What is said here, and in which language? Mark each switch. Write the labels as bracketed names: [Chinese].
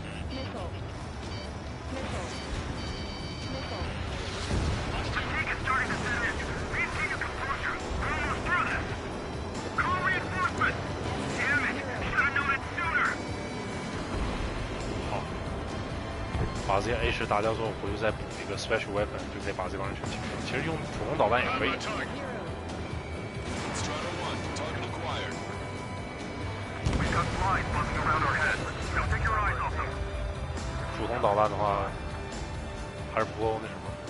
[English] Missile. Missile. Missile. Fatigue is starting to set in. Maintain your composure. We're almost through this. Call reinforcements. Damn it. Should have known it sooner. [Chinese] 好，把这些 A10打掉之后，回去再补一个 Special Weapon， 就可以把这帮人全清掉。其实用普通导弹也可以。 [English] Strider 1, target acquired. We've got flies buzzing around our heads. Don't take your eyes off them. [Chinese] 普通导弹的话，还是不够那什么。